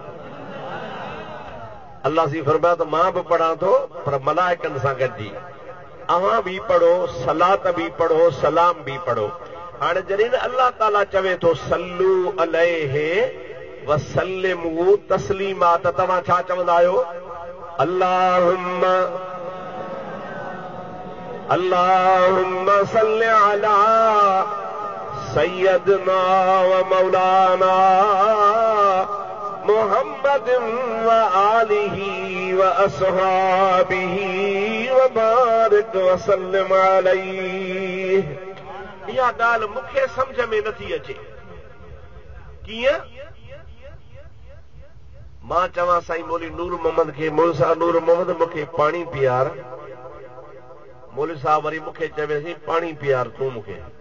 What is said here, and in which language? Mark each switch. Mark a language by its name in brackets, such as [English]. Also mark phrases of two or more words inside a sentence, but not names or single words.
[Sindhi] अल्लाह सी फरमाया तो मां भी पढ़ा थो पर मलाइकनि सां गॾिजी। अवां भी पढ़ो, सलात भी पढ़ो, सलाम भी पढ़ो। हाणे जॾहिं अल्लाह ताला चवे थो [Arabic] صلوا عليه وسلموا تسليما, [Sindhi] त तव्हां छा चवंदा आहियो? [Arabic] اللهم صل على سيدنا ومولانا محمد وآله وأصحابه وبارك وسلم عليه. [Sindhi] इहा ॻाल्हि मूंखे सम्झ में नथी अचे। कीअं? मां चवां साईं मौली नूर मोहम्मद खे, मौली साहब नूर मोहम्मद मूंखे पाणी पीआर। मौली साहब वरी मूंखे चवे पाणी पीआर तूं मूंखे।